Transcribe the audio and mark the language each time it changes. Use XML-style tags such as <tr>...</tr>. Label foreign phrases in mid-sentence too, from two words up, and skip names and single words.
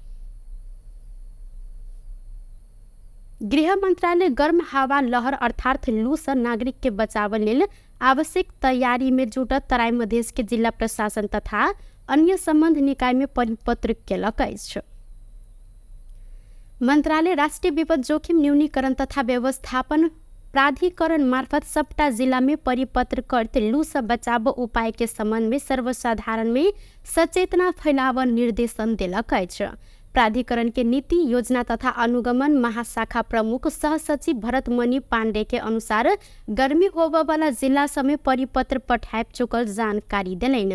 <mai>गृह मंत्रालय गर्म हवा लहर अर्थात लू से नागरिक के बचाव लेल आवश्यक तैयारी में जुटत तराई मधेश के जिला प्रशासन तथा अन्य संबंध निकाय में परिपत्र केलक अछि। मंत्रालय राष्ट्रीय विपद जोखिम न्यूनीकरण तथा व्यवस्थापन प्राधिकरण मार्फत सबटा जिला में परिपत्र करते लू से बचाव उपाय के संबंध में सर्वसाधारण में सचेतना फैलाव निर्देशन देलक अछि। प्राधिकरण के नीति योजना तथा अनुगमन महाशाखा प्रमुख सह सचिव भरतमणि पांडे के अनुसार गर्मी होबे वाला जिला समेत परिपत्र पठाए चुकल जानकारी देलनि।</mai>